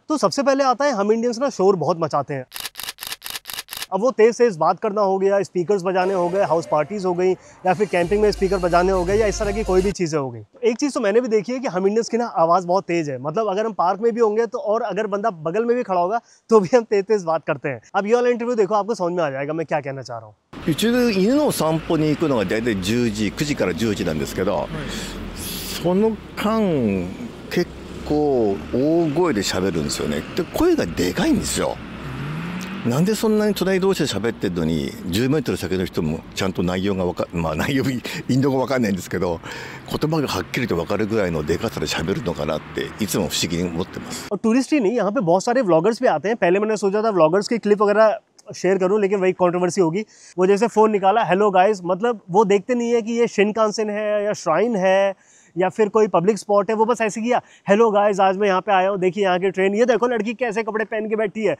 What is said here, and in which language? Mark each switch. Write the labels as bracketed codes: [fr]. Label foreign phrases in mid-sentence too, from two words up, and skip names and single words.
[hi] तो सबसे पहले आता है हम इंडियंस ना शोर बहुत मचाते हैं। अब वो तेज तेज बात करना हो गया, स्पीकर्स बजाने हो गए, [en] house parties [hi] हो गई, या फिर कैंपिंग में स्पीकर बजाने हो गए, या इस तरह की कोई भी चीज़ें हो गई। एक चीज़ तो मैंने भी देखी है कि हम इंडियंस की ना आवाज़ बहुत तेज़ है। मतलब अगर हम पार्क में भी होंगे तो, और अगर बंदा बगल में भी खड़ा होगा तो भी हम तेज तेज बात करते हैं। अब ये वाला इंटरव्यू देखो, आपको समझ में आ जाएगा मैं क्या कहना चाह रहा हूँ। [ja] うちの犬の散歩に行くのが大体10時、9時から10時なんですけど、その間結構大声で喋るんですよね。で声がでかいんですよ。なんでそんなに隣同士で喋ってるのに10メートル先の人もちゃんと内容が内容インド語わかんないんですけど、言葉がはっきりと分かるぐらいのでかさで喋るのかなっていつも不思議に思ってます。 [hi] और टूरिस्ट ही नहीं, यहाँ पे बहुत सारे व्लॉगर्स भी आते हैं। पहले मैंने सोचा था व्लॉगर्स की क्लिप वगैरह शेयर करूं, लेकिन वही कंट्रोवर्सी होगी। वो जैसे फ़ोन निकाला, [en] hello guys, [hi] मतलब वो देखते नहीं है कि ये शिनकानसेन है या श्राइन है या फिर कोई [en] public spot [hi] है। वो बस ऐसे किया, [en] hello guys [hi] आज मैं यहाँ पे आया हूँ, देखिए यहाँ की ट्रेन, ये देखो लड़की कैसे कपड़े पहन के बैठी है।